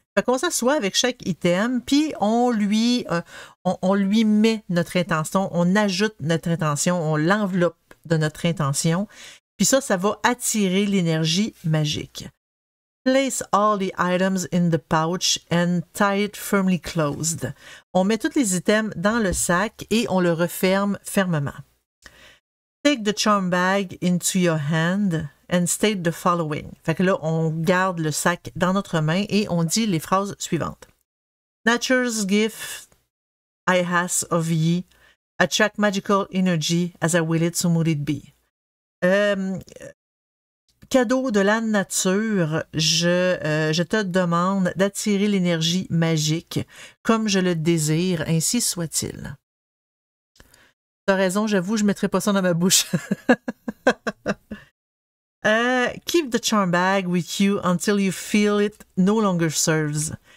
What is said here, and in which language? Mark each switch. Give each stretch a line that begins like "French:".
French: Fait qu'on s'assoit avec chaque item, puis on lui met notre intention, on ajoute notre intention, on l'enveloppe de notre intention. Puis ça va attirer l'énergie magique.
English: Place all the items in the pouch and tie it firmly closed.
French: On met tous les items dans le sac et on le referme fermement.
English: Take the charm bag into your hand and state the following.
French: Fait que là, on garde le sac dans notre main et on dit les phrases suivantes.
English: Nature's gift I ask of ye, attract magical energy as I will it, so would it be.
French: Cadeau de la nature, je te demande d'attirer l'énergie magique comme je le désire, ainsi soit-il. T'as raison, j'avoue, je ne mettrai pas ça dans ma bouche.
English: Keep the charm bag with you until you feel it no longer serves.